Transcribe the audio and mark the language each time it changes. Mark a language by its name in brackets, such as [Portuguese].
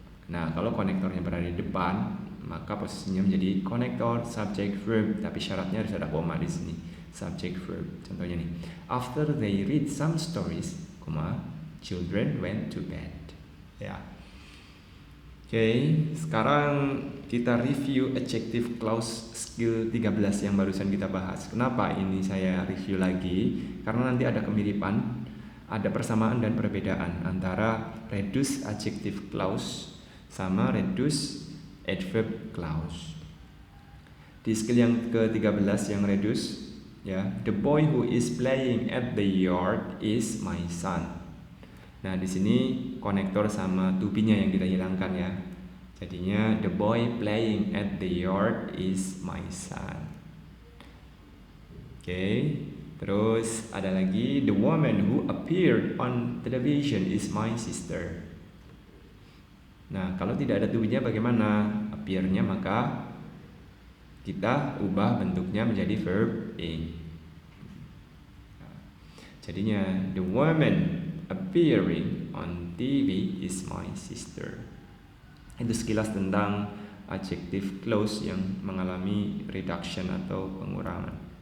[Indonesian] Nah, kalau konektornya berada di depan, maka posisinya menjadi konektor subject verb, tapi syaratnya harus ada koma di sini. Subject verb. Contohnya nih, [English] after they read some stories, children went to bed. [Indonesian] Ya. Oke, sekarang kita review adjective clause skill 13 yang barusan kita bahas. Kenapa ini saya review lagi? Karena nanti ada kemiripan, ada persamaan dan perbedaan antara reduce adjective clause sama reduce adverb clause. Di skill yang ke-13 yang reduce, ya, [English] the boy who is playing at the yard is my son. [Indonesian] Nah, di sini konektor sama to be-nya yang kita hilangkan, ya. [English] Jadinya the boy playing at the yard is my son. Oke. [Indonesian] Terus ada lagi, [English] the woman who appeared on television is my sister. [Indonesian] Nah, kalau tidak ada to be-nya bagaimana? Appear-nya maka kita ubah bentuknya menjadi verb A. [English] Jadinya the woman appearing on TV is my sister. [Indonesian] Itu sekilas tentang adjective clause yang mengalami reduction atau pengurangan.